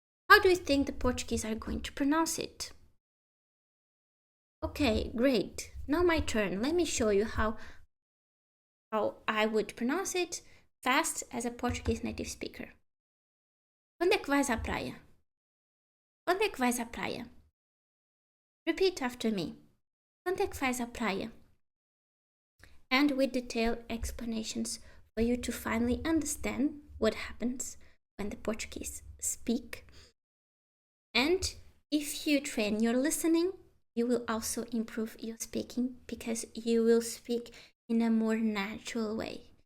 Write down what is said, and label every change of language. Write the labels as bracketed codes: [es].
[en] How do you think the Portuguese are going to pronounce it? Okay, great. Now my turn. Let me show you how I would pronounce it fast as a Portuguese native speaker. [pt] Quando é que vais à praia? Quando é que vais à praia? [en] Repeat after me. [pt] Quando é que vais à praia? [en] And with detailed explanations for you to finally understand what happens when the Portuguese speak. And if you train your listening, you will also improve your speaking, because you will speak in a more natural way.